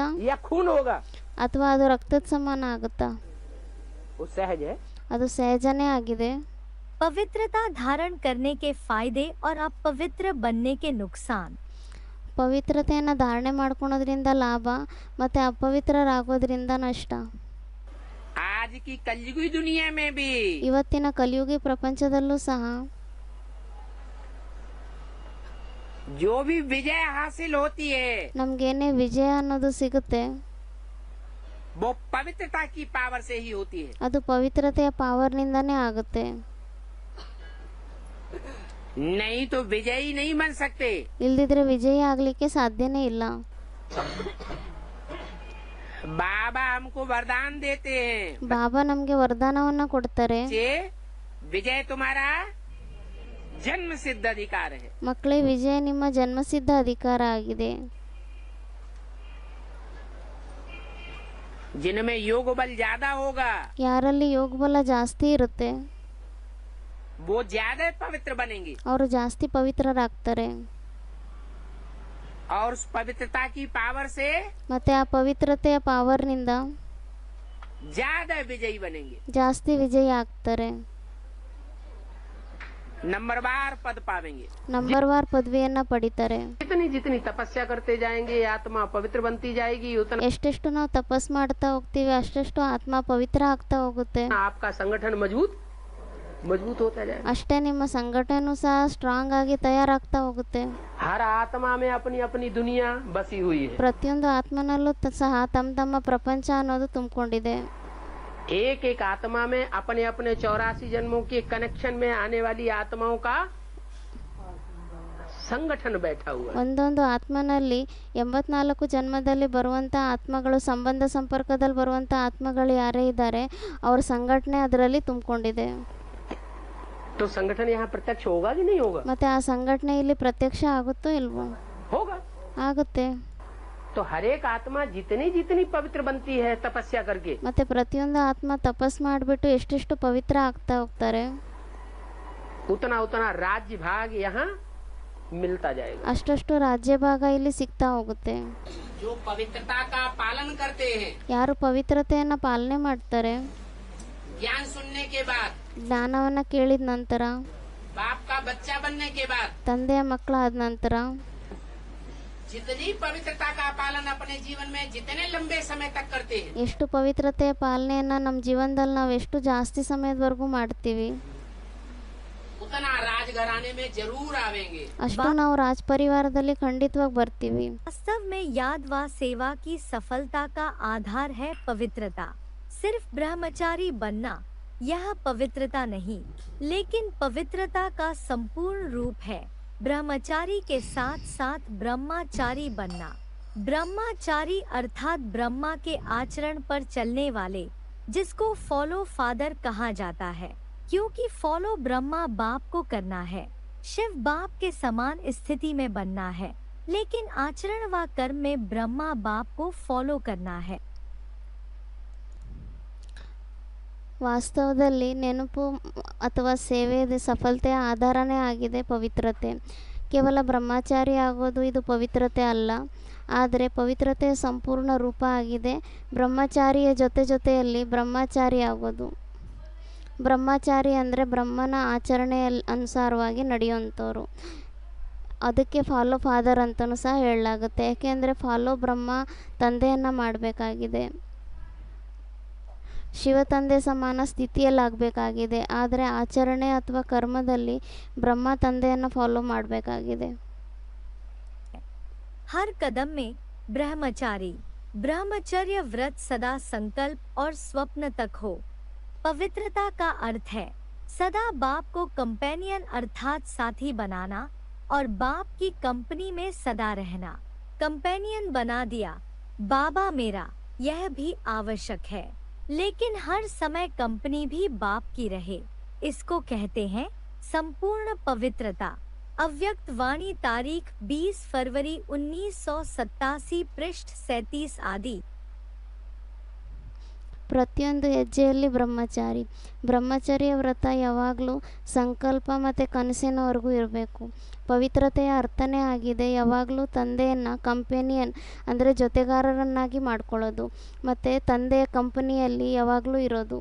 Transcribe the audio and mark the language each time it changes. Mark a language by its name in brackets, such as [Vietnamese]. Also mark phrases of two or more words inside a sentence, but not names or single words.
[Hindi] या खून होगा, [Kannada] ಅಥವಾ ಅದು ರಕ್ತದ ಸಮಾನ ಆಗುತ್ತಾ? [Hindi] वो सहज है। [Kannada] ಅದು ಸಹಜನೇ ಆಗಿದೆ. [Hindi] पवित्रता धारण करने के फायदे और अपवित्र बनने के नुकसान। [Kannada] ಪವಿತ್ರತೆಯನ್ನು ಧಾರಣೆ ಮಾಡ್ಕೊಳೋದ್ರಿಂದ ಲಾಭ ಮತ್ತು ಅಪವಿತ್ರರಾಗೋದ್ರಿಂದ ನಷ್ಟ. [Hindi] आज की कलयुगी दुनिया में भी [Kannada] ಇವತ್ತಿನ ಕಲಿಯುಗಿ ಪ್ರಪಂಚದಲ್ಲೂ ಸಹ [Hindi] जो भी विजय हासिल होती है [Kannada] ನಮಗೇನೇ ವಿಜಯ ಅನ್ನೋದು ಸಿಗುತ್ತೆ [Hindi] वो पवित्रता की पावर से ही होती है। [Kannada] ಅದು ಪವಿತ್ರತೆಯ ಪಾವರ್ನಿಂದನೇ ಆಗುತ್ತೆ. [Hindi] नहीं तो विजयी नहीं बन सकते। [Kannada] ಇಲ್ದಿದ್ರೆ ವಿಜಯ ಆಗ್ಲಿಕ್ಕೆ ಸಾಧ್ಯನೇ ಇಲ್ಲ. [Hindi] बाबा हमको वरदान देते हैं, [Kannada] ಬಾಬಾ ನಮ್ಗೆ ವರದಾನವನ್ನ ಕೊಡ್ತಾರೆ. [Hindi] बच्चे विजय तुम्हारा जन्म सिद्ध अधिकार है। [Kannada] ಮಕ್ಕಳೇ, ವಿಜಯ ನಿಮ್ಮ ಜನ್ಮಸಿದ್ಧ ಅಧಿಕಾರ ಆಗಿದೆ. [Hindi] जिनमें योग बल ज्यादा होगा [Kannada] ಯಾರಲ್ಲಿ ಯೋಗ ಬಲ ಜಾಸ್ತಿ ಇರುತ್ತೆ [Hindi] वो ज्यादा पवित्र बनेंगे, [Kannada] ಅವರು ಜಾಸ್ತಿ ಪವಿತ್ರರಾಗ್ತಾರೆ. [Hindi] और उस पवित्रता की पावर से [Kannada] ಮತ್ತೆ ಆ ಪವಿತ್ರತೆಯ ಪಾವರ್ನಿಂದ [Hindi] ज्यादा विजयी बनेंगे, [Kannada] ಜಾಸ್ತಿ ವಿಜಯ ಆಗ್ತಾರೆ. [Hindi] नंबरवार पद पावेंगे। [Kannada] ನಂಬರ್ ವಾರ್ ಪದವಿಯನ್ನ ಪಡಿತಾರೆ. [Hindi] जितनी जितनी तपस्या करते जाएंगे आत्मा पवित्र बनती जाएगी, उतना [Kannada] ಎಷ್ಟೆಷ್ಟು ನಾವು ತಪಸ್ ಮಾಡ್ತಾ ಹೋಗ್ತೀವಿ ಅಷ್ಟೆಷ್ಟು ಆತ್ಮ ಪವಿತ್ರ ಆಗ್ತಾ ಹೋಗುತ್ತೆ. [Hindi] आपका संगठन मजबूत होता जाएगा। [Kannada] ಅಷ್ಟೇ ನಿಮ್ಮ ಸಂಘಟನೆನೂ ಸಹ ಸ್ಟ್ರಾಂಗ್ ಆಗಿ ತಯಾರಾಗ್ತಾ ಹೋಗುತ್ತೆ. [Hindi] हर आत्मा में अपनी अपनी दुनिया बसी हुई है। [Kannada] ಪ್ರತಿಯೊಂದು ಆತ್ಮನಲ್ಲೂ ಸಹ ತಮ್ಮ ತಮ್ಮ ಪ್ರಪಂಚ ಅನ್ನೋದು ತುಂಬಿಕೊಂಡಿದೆ. [Hindi] एक एक आत्मा में अपने अपने 84 जन्मों के कनेक्शन में आने वाली आत्माओं का संगठन बैठा हुआ है। [Kannada] ಒಂದೊಂದು ಆತ್ಮನಲ್ಲಿ 84 ಜನ್ಮದಲ್ಲಿ ಬರುವಂಥ ಆತ್ಮಗಳು, ಸಂಬಂಧ ಸಂಪರ್ಕದಲ್ಲಿ ಬರುವಂಥ ಆತ್ಮಗಳು ಯಾರೇ ಇದ್ದಾರೆ ಅವ್ರ ಸಂಘಟನೆ ಅದರಲ್ಲಿ ತುಂಬಿಕೊಂಡಿದೆ. [Hindi] तो संगठन यहाँ प्रत्यक्ष होगा कि नहीं होगा? [Kannada] ಮತ್ತೆ ಆ ಸಂಘಟನೆ ಇಲ್ಲಿ ಪ್ರತ್ಯಕ್ಷ ಆಗುತ್ತೋ ಇಲ್ವೋ? [Hindi] होगा। [Kannada] ಆಗುತ್ತೆ. [Hindi] तो हर एक आत्मा जितनी जितनी पवित्र बनती है तपस्या करके, [Kannada] ಮತ್ತೆ ಪ್ರತಿಯೊಂದು ಆತ್ಮ ತಪಸ್ ಮಾಡಿಬಿಟ್ಟು ಎಷ್ಟೆಷ್ಟು ಪವಿತ್ರ ಆಗ್ತಾ ಹೋಗ್ತಾರೆ [Hindi] उतना उतना राज्य भाग यहाँ मिलता जाएगा। [Kannada] ಅಷ್ಟಷ್ಟು ರಾಜ್ಯ ಭಾಗ ಇಲ್ಲಿ ಸಿಗ್ತಾ ಹೋಗುತ್ತೆ. [Hindi] जो पवित्रता का पालन करते हैं, [Kannada] ಯಾರು ಪವಿತ್ರತೆಯನ್ನ ಪಾಲನೆ ಮಾಡ್ತಾರೆ, [Hindi] ज्ञान सुनने के बाद, [Kannada] ಜ್ಞಾನವನ್ನ ಕೇಳಿದ ನಂತರ, [Hindi] बाप का बच्चा बनने के बाद, [Kannada] ತಂದೆಯ ಮಕ್ಕಳಾದ ನಂತರ [Hindi] जितनी पवित्रता का पालन अपने जीवन में जितने लंबे समय तक करते हैं, [Kannada] ಎಷ್ಟು ಪವಿತ್ರತೆಯ ಪಾಲನೆಯನ್ನ ನಮ್ಮ ಜೀವನದಲ್ಲಿ ನಾವು ಎಷ್ಟು ಜಾಸ್ತಿ ಸಮಯದವರೆಗೂ ಮಾಡ್ತೀವಿ [Hindi] उतना राजघराने में जरूर आवेंगे। [Kannada] ಅಷ್ಟು ನಾವು ರಾಜ ಪರಿವಾರದಲ್ಲಿ ಖಂಡಿತವಾಗಿ ಬರ್ತೀವಿ. [Hindi] वास्तव में याद व सेवा की सफलता का आधार है पवित्रता। सिर्फ ब्रह्मचारी बनना यह पवित्रता नहीं, लेकिन पवित्रता का संपूर्ण रूप है। ब्रह्मचारी के साथ साथ ब्रह्मचारी बनना। ब्रह्मचारी अर्थात ब्रह्मा के आचरण पर चलने वाले, जिसको [English] follow father [Hindi] कहा जाता है, क्योंकि फॉलो ब्रह्मा बाप को करना है, शिव बाप के समान स्थिति में बनना है, लेकिन आचरण व कर्म में ब्रह्मा बाप को फॉलो करना है। [Kannada] ವಾಸ್ತವದಲ್ಲಿ ನೆನಪು ಅಥವಾ ಸೇವೆಯ ಸಫಲತೆಯ ಆಧಾರನೇ ಆಗಿದೆ ಪವಿತ್ರತೆ. ಕೇವಲ ಬ್ರಹ್ಮಚಾರಿ ಆಗೋದು ಇದು ಪವಿತ್ರತೆ ಅಲ್ಲ, ಆದರೆ ಪವಿತ್ರತೆಯ ಸಂಪೂರ್ಣ ರೂಪ ಆಗಿದೆ. ಬ್ರಹ್ಮಚಾರಿಯ ಜೊತೆಯಲ್ಲಿ ಬ್ರಹ್ಮಚಾರಿ ಆಗೋದು. ಬ್ರಹ್ಮಚಾರಿ ಅಂದರೆ ಬ್ರಹ್ಮನ ಆಚರಣೆಯ ಅನುಸಾರವಾಗಿ ನಡೆಯುವಂಥವ್ರು. ಅದಕ್ಕೆ [English] follow father [Kannada] ಅಂತಲೂ ಸಹ ಹೇಳಲಾಗುತ್ತೆ. ಯಾಕೆಂದರೆ ಫಾಲೋ ಬ್ರಹ್ಮ ತಂದೆಯನ್ನು ಮಾಡಬೇಕಾಗಿದೆ, ಶಿವ ತಂದೆ ಸಮಾನ ಸ್ಥಿತಿಯಲ್ಲಾಗಬೇಕಾಗಿದೆ. ಆದರೆ ಆಚರಣೆ ಅಥವಾ ಕರ್ಮದಲ್ಲಿ ಬ್ರಹ್ಮ ತಂದೆಯನ್ನು ಫಾಲೋ ಮಾಡಬೇಕಾಗಿದೆ. [Hindi] हर कदम में ब्रह्मचारी ब्रह्मचर्य व्रत सदा संकल्प और स्वप्न तक हो। पवित्रता का अर्थ है सदा बाप को कंपेनियन अर्थात साथी बनाना और बाप की कंपनी में सदा रहना। कंपेनियन बना दिया बाबा मेरा, यह भी आवश्यक है, लेकिन हर समय कंपनी भी बाप की रहे, इसको कहते हैं संपूर्ण पवित्रता। अव्यक्त वाणी तारीख 20 फरवरी 1987 पृष्ठ 37 आदि। [Kannada] ಪ್ರತಿಯೊಂದು ಹೆಜ್ಜೆಯಲ್ಲಿ ಬ್ರಹ್ಮಚಾರಿ. ಬ್ರಹ್ಮಚರ್ಯ ವ್ರತ ಯಾವಾಗಲೂ ಸಂಕಲ್ಪ ಮತ್ತು ಕನಸಿನವರೆಗೂ ಇರಬೇಕು. ಪವಿತ್ರತೆಯ ಅರ್ಥನೇ ಆಗಿದೆ ಯಾವಾಗಲೂ ತಂದೆಯನ್ನು ಕಂಪೆನಿಯನ್ ಅಂದರೆ ಜೊತೆಗಾರರನ್ನಾಗಿ ಮಾಡ್ಕೊಳ್ಳೋದು ಮತ್ತು ತಂದೆಯ ಕಂಪನಿಯಲ್ಲಿ ಯಾವಾಗಲೂ ಇರೋದು.